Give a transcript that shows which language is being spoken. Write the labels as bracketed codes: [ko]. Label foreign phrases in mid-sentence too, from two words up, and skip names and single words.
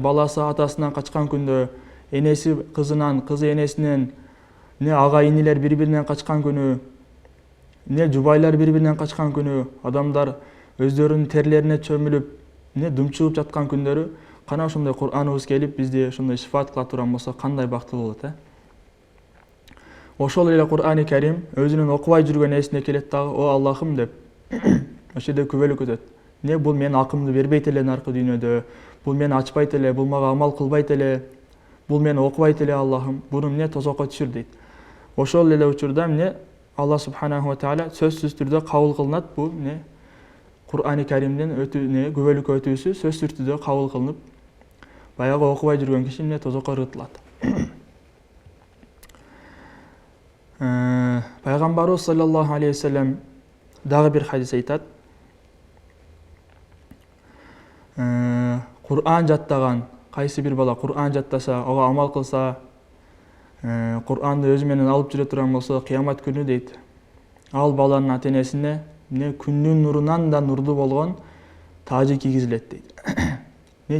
[ky] баласы атасынан качкан күндө, энеси кызынан, кызы энесинен, ага инилер бири-биринен качкан күнү, жубайлар бири-биринен качкан күнү, адамдар өздөрүнүн терлерине чөмүлүп, думчугуп жаткан күндөрү, кана ошондой Кур'аныбыз келип бизди ошондой шифаат кыла турган болсо кандай бактылуу болот, Ошол эле Кур'ан-ы Карим өзүнүн окубай жүргөн эсине келет дагы: о Аллахым деп ошол жерде күбөлүк өтөт. Бул менин акымды бербейт эле наркы дүйнөдө, бул мени ачпайт эле, бул мага амал кылбайт эле, бул мени окубайт эле Аллахым, буну тозокко түшүр дейт. Ошол эле учурда Аллах [ar] سبحانه وتعالى [ky] сөзсүз түрдө кабыл кылынат. Бул Кур'ан-ы Каримдин күбөлүк өтүүсү сөзсүз түрдө кабыл кылынып, баягы окубай жүргөн киши тозокко ыргытылат. Пайгамбарыбыз [ar] صلى الله عليه وسلم [ky] дагы бир хадис айтат: Кур'ан жаттаган кайсы бир бала Кур'ан жаттаса, ага амал кылса, Кур'анды өзү менен алып жүрө турган болсо, кыямат күнү дейт, ал баланын ата энесине күндүн нурунан да нурдуу болгон тажы кийгизилет дейт.